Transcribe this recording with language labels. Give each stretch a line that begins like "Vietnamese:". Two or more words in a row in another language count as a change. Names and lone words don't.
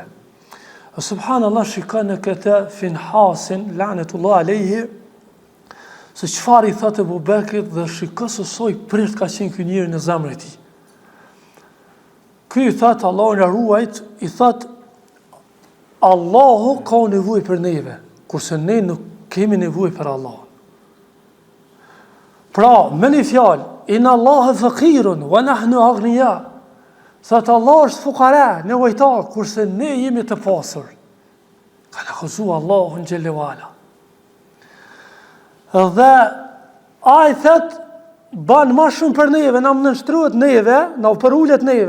Albanian: Subhanallah, shikon në këtë Finhasin
Arabic: لعنة الله عليه
Albanian: se çfarë i thotë Abu Bekrit dhe shikon se sa i prirt ka qenë ky njeri në zemrën e tij. Ky i thotë Allahu na ruajt, i thotë Allahu ka nevojë për neve, kurse ne nuk kemi nevojë për Allahun. Pra, me një fjalë,
Arabic: إن الله فقير ونحن أغنياء.
Albanian: Thotë Allah është fukara, nevojtar, kurse ne jemi të pasur. Ka akuzua Allahun
Arabic: جل وعلا.
Albanian: Dhe ai thot ban më shumë për neve, na nënshtrohet neve, na përulet neve.